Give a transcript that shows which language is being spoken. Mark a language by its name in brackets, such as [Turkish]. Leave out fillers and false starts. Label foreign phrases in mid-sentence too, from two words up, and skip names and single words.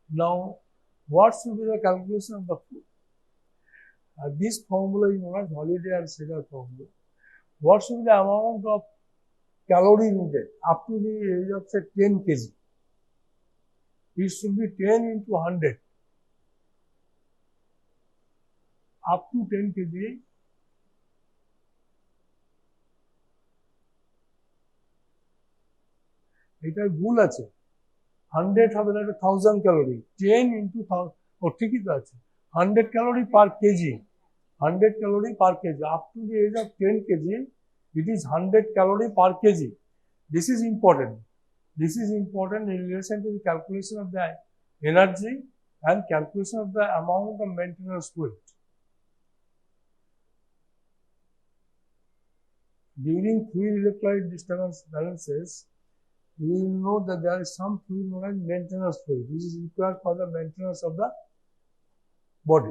[English] Now, what should be the calculation of the food? This formula is known as Holiday and Segar formula. What should be the amount of calorie needed up to the age of say 10 kg? It should be 10 into 100. Up to 10 kg, [Bangla] এটা ভুল আছে, 100 হবে না, 1000 ক্যালোরি, [English] 10 into 1000, [Bangla] ও ঠিকই তো আছে, [English] 100 calorie per kg, 100 calorie per kg, up to the age of 10 kg, it is 100 calorie per kg. This is important. This is important in relation to the calculation of the energy and calculation of the amount of maintenance fluid. During fluid electrolyte disturbance balances, you will know that there is some fluid known as maintenance fluid, which is required for the maintenance of the body.